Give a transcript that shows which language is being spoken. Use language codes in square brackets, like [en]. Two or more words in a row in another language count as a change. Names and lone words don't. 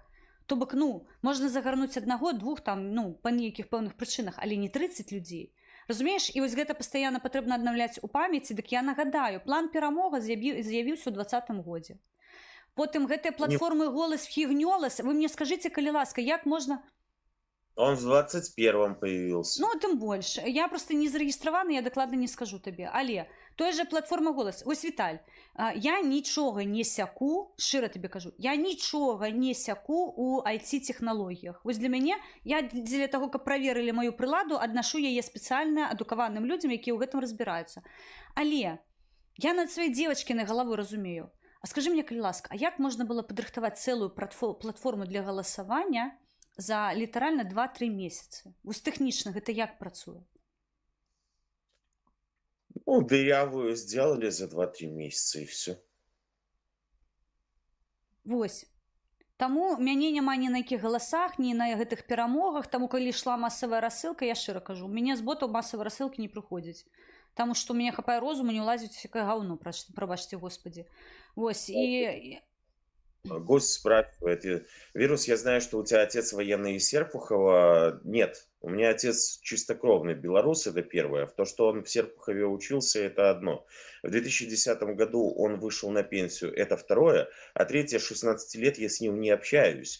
[be] То бок, ну, можна загарнуць аднаго, двух там, ну, па нейкіх пэўных прычынах, але не 30 людзей. Разумееш, і вось гэта пастаянна патрэбна аднаўляць у памяці, дык я нагадаю, план перамога з'явіўся ў 2020 годзе. Потым гэтыя платформы «Голас» фігнёлас. Вы мне скажыце, калі ласка, як можна... [ru] Он в 21-м появился. [be] Ну, тым больш. Я просто не зарэгістравана, я дакладна не скажу табе. Але [ru] той же [be] платформа «Голас». Вось, Віталь, я нічога не сяку, шчыра табе кажу, я нічога не сяку ў IT-технологіях. Вось для мяне, я дзеля таго, каб праверылі маю прыладу, аднашу яе спецыяльна адукаваным людзям, якія ў гэтым разбіраюцца. Але я над сваёй дзевачкінай галавой разумею. А скажы мне, калі ласка, а як можна было падрыхтаваць цэлую платформу для галасавання за літаральна 2-3 месяцы? Вось тэхнічна гэта як працуе? [ru] Ну, дырявую сделали за 2-3 месяца и все. [be] Вось. Таму мяне няма ні на якіх галасах, ні на гэтых перамогах, таму калі ішла масавая рассылка, я шчыра кажу, у мяне з ботаў масавай рассылкі не прыходзіць. Таму што ў мяне хапае розуму, не ўлазіць усякае гаўно, прабачце, Господі. Вось, і... [ru] Гость спрашивает, Вирус, я знаю, что у тебя отец военный из Серпухова. Нет, у меня отец чистокровный белорус, это первое. В то, что он в Серпухове учился, это одно. В 2010 году он вышел на пенсию, это второе. А третье, 16 лет я с ним не общаюсь.